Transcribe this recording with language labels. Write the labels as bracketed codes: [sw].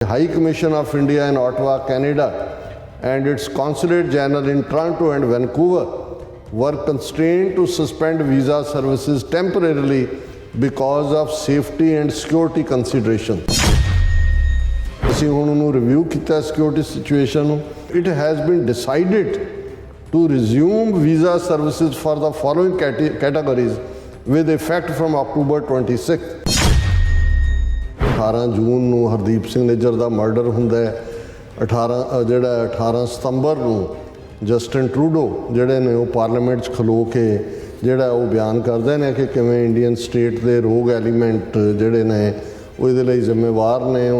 [en] High Commission of India in Ottawa, Canada, and its Consulate General in Toronto and Vancouver were constrained to suspend visa services temporarily because of safety and security considerations. [pa] ਅਸੀਂ ਹੁਣ ਉਹਨੂੰ review ਕੀਤਾ security situation ਨੂੰ. [en] It has been decided to resume visa services for the following categories with effect from October 26th. [pa] 18 ਜੂਨ ਨੂੰ ਹਰਦੀਪ ਸਿੰਘ ਨਿੱਜਰ ਦਾ murder ਹੁੰਦਾ ਹੈ. 18 ਸਤੰਬਰ ਨੂੰ Justin Trudeau ਜਿਹੜੇ ਨੇ ਉਹ ਪਾਰਲੀਮੈਂਟ 'ਚ ਖਲੋ ਕੇ ਜਿਹੜਾ ਉਹ ਬਿਆਨ ਕਰਦੇ ਨੇ ਕਿ ਕਿਵੇਂ ਇੰਡੀਅਨ ਸਟੇਟ ਦੇ ਰੋਗ ਐਲੀਮੈਂਟ ਜਿਹੜੇ ਨੇ ਉਹ ਇਹਦੇ ਲਈ ਜ਼ਿੰਮੇਵਾਰ ਨੇ.